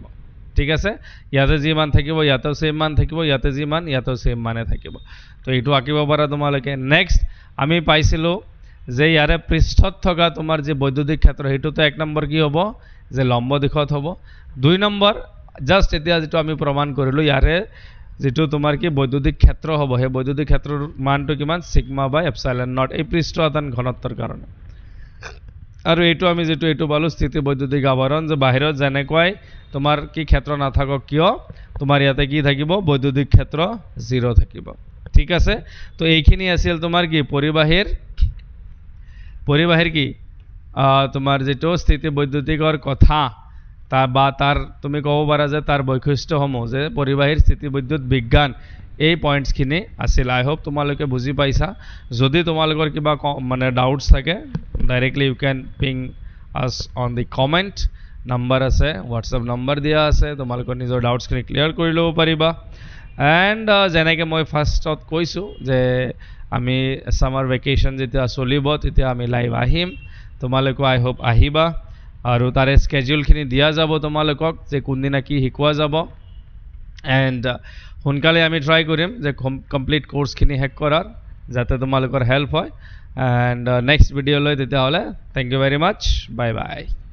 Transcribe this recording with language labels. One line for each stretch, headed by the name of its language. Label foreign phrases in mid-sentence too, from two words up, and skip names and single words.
Assamese: ঠিক আছে ইয়াতে যি মান থাকিব ইয়াতেও সেম মান থাকিব ইয়াতে যি মান ইয়াতেও সেম মানে থাকিব তো এইটো আঁকিব পাৰা তোমালোকে নেক্সট আমি পাইছিলোঁ যে ইয়াৰে পৃষ্ঠত থকা তোমাৰ যে বৈদ্যুতিক ক্ষেত্ৰ হেতুটো এক নম্বৰ কি হ'ব যে লম্ব দিশত হ'ব দুই নম্বৰ জাস্ট এতিয়া যেটো আমি প্ৰমাণ কৰিলো ইয়াৰে যেটো তোমাৰ কি বৈদ্যুতিক ক্ষেত্ৰ হ'ব হে বৈদ্যুতিক ক্ষেত্ৰৰ মানটো কিমান
English: sigma by epsilon not
Assamese: এই পৃষ্ঠ আধান ঘনত্বৰ কাৰণে আৰু এইটো আমি যেটো এইটো পালো স্থিতি বৈদ্যুতিক আৱৰণ যে বাহিৰত যেনেকৈ তোমাৰ কি ক্ষেত্ৰ নাথাকক কিয় তোমাৰ ইয়াতে কি থাকিব বৈদ্যুতিক ক্ষেত্ৰ 0 থাকিব ঠিক আছে তো এইখিনি আছিল তোমাৰ কি পৰিবাহীৰ কি তোমাৰ যেটো স্থিতি বৈদ্যুতিকৰ কথা তার তুমি কব পাৰা যে তাৰ বৈশিষ্ট্যসমূহ যে পৰিবাহীৰ স্থিতি বৈদ্যুত বিজ্ঞান এই পইণ্টছখিনি আছিল
English: I hope
Assamese: তোমালোকে বুজি পাইছা যদি তোমালোকৰ কিবা মানে ডাউটছ থাকে
English: directly you can ping us on the comment
Assamese: নাম্বাৰ আছে হোৱাটছআপ নাম্বাৰ দিয়া আছে তোমালোকৰ নিজৰ ডাউটছখিনি ক্লিয়াৰ কৰি ল'ব পাৰিবা এণ্ড যেনেকৈ মই ফাৰ্ষ্টত কৈছোঁ যে আমি
English: summer vacation
Assamese: যেতিয়া চলিব তেতিয়া আমি লাইভ আহিম তোমালোকে
English: I hope
Assamese: আহিবা আৰু তাৰে স্কেডিউলখিনি দিয়া যাব তোমালোকক যে কোনদিনা কি শিকোৱা যাব এণ্ড সোনকালে আমি ট্ৰাই কৰিম যে কমপ্লিট কোৰ্সখিনি শেষ কৰাৰ যাতে তোমালোকৰ হেল্প হয়
English: and next
Assamese: ভিডিঅ'লৈ তেতিয়াহ'লে
English: thank you very much bye bye